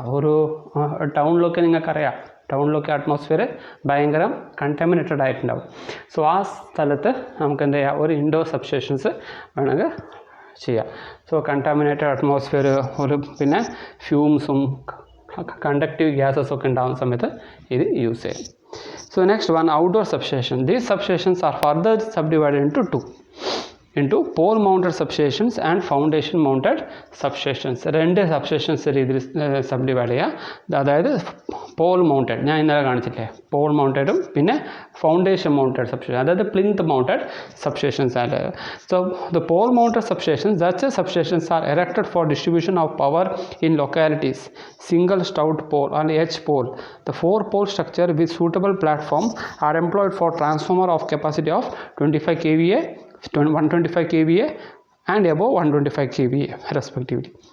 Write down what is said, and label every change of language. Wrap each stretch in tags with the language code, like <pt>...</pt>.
<ml>ഒരു ടൗണിലൊക്കെ നിങ്ങൾക്കറിയാം, ടൗണിലൊക്കെ അറ്റ്മോസ്ഫിയർ ഭയങ്കര കണ്ടാമിനേറ്റഡ് ആയിട്ടുണ്ടാവും. സോ ആ സ്ഥലത്ത് നമുക്ക് എന്ത് ചെയ്യാം, ഒരു ഇൻഡോർ സബ്സ്റ്റേഷൻസ് വേണമെങ്കിൽ ചെയ്യാം. സോ കണ്ടാമിനേറ്റഡ് അറ്റ്മോസ്ഫിയർ പിന്നെ ഫ്യൂംസും കണ്ടക്റ്റീവ് ഗ്യാസസൊക്കെ ഉണ്ടാകുന്ന സമയത്ത് ഇത് യൂസ് ചെയ്യും.</ml> <en>So next one, outdoor substation. These substations are further subdivided into pole mounted substations and foundation mounted substations.</en> <ml>രണ്ട് സബ്സ്റ്റേഷൻസ് രീതിയിൽ സബ്ഡിവൈഡ് ചെയ്യുക. അതായത് പോൾ മൗണ്ടഡ്, ഞാൻ ഇന്നലെ കാണിച്ചില്ലേ, പോൾ മൗണ്ടഡും പിന്നെ ഫൗണ്ടേഷൻ മൗണ്ടഡ് സബ്സ്റ്റേഷൻ, അതായത് പ്ലിന്ത് മൗണ്ടഡ് സബ്സ്റ്റേഷൻസ് ആണ്.</ml> <en>So the pole mounted substations, such substations are erected for distribution of power in localities. Single stout pole and H pole. The 4-pole structure with suitable platforms are employed for transformer of capacity of 25 kVA, 125 kVA and above 125 kVA respectively.</en>